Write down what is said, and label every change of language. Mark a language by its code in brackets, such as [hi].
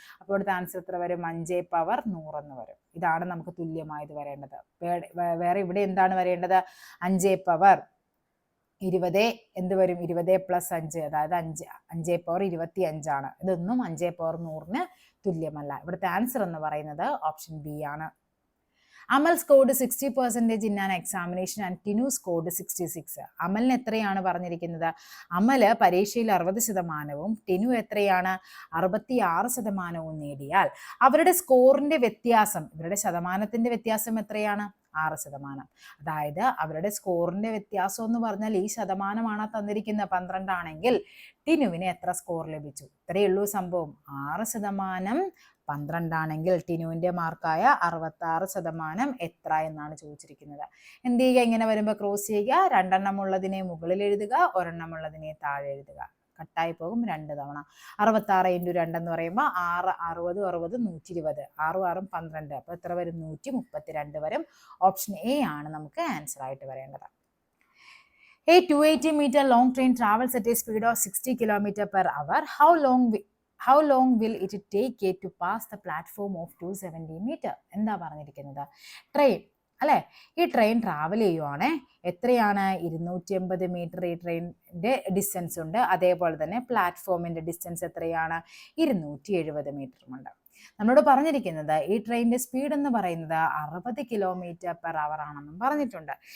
[ml] അപ്പോൾ ഇവിടുത്തെ ആൻസർ എത്ര വരും? 5 പവർ 100 എന്ന് വരും. ഇതാണ് നമുക്ക് തുല്യമായത് വരേണ്ടത്. വേറെ ഇവിടെ എന്താണ് വരേണ്ടത്? 5 പവർ 20 എന്ത് വരും? 20 പ്ലസ് 5, അതായത് 5 പവർ 25 ആണ്. ഇതൊന്നും 5 പവർ 100ന് തുല്യമല്ല. ഇവിടുത്തെ ആൻസർ എന്ന് പറയുന്നത് ഓപ്ഷൻ ബി ആണ്. [en] Amal scored 60% in an examination and Tinu scored 66. [ml] അമലിന് എത്രയാണ് പറഞ്ഞിരിക്കുന്നത്? അമല് പരീക്ഷയിൽ 60%വും ടിനു എത്രയാണ്? 66% നേടിയാൽ അവരുടെ സ്കോറിന്റെ വ്യത്യാസം, ഇവരുടെ ശതമാനത്തിന്റെ വ്യത്യാസം എത്രയാണ്? 6%. അതായത് അവരുടെ സ്കോറിന്റെ വ്യത്യാസം എന്ന് പറഞ്ഞാൽ ഈ ശതമാനമാണ് തന്നിരിക്കുന്നത് 12 ആണെങ്കിൽ ടിനുവിന് എത്ര സ്കോർ ലഭിച്ചു? ഇത്രയേ ഉള്ളൂ സംഭവം. 6% 12 ആണെങ്കിൽ ടിനുവിന്റെ മാർക്കായ 66% എത്ര എന്നാണ് ചോദിച്ചിരിക്കുന്നത്. എന്ത് ചെയ്യുക? ഇങ്ങനെ വരുമ്പോൾ ക്രോസ് ചെയ്യുക. 2 എണ്ണം ഉള്ളതിനെ മുകളിൽ എഴുതുക, 1 എണ്ണം ഉള്ളതിനെ താഴെ എഴുതുക. കട്ടായി പോകും 2 തവണ. 66 × 2 എന്ന് പറയുമ്പോൾ 6, 60, 60, 120. 6, 6, 12. അപ്പോൾ എത്ര വരും? 132 വരും. ഓപ്ഷൻ എ ആണ് നമുക്ക് ആൻസർ ആയിട്ട് വരേണ്ടത്. [en] A 280-meter long train travels at a speed of 60 km/h. How long will it take it to pass the platform of 270 meter? [ml] എന്താ പറഞ്ഞിരിക്കുന്നത്? ട്രെയിൻ അല്ലെ, ഈ ട്രെയിൻ ട്രാവൽ ചെയ്യുവാണ്. എത്രയാണ്? 280 മീറ്റർ ഈ ട്രെയിനിന്റെ ഡിസ്റ്റൻസ് ഉണ്ട്. അതേപോലെ തന്നെ പ്ലാറ്റ്ഫോമിന്റെ ഡിസ്റ്റൻസ് എത്രയാണ്? 270 മീറ്ററുമുണ്ട്. നമ്മളോട് പറഞ്ഞിരിക്കുന്നത് ഈ ട്രെയിനിന്റെ സ്പീഡ് എന്ന് പറയുന്നത് 60 km/h ആണെന്നും പറഞ്ഞിട്ടുണ്ട്.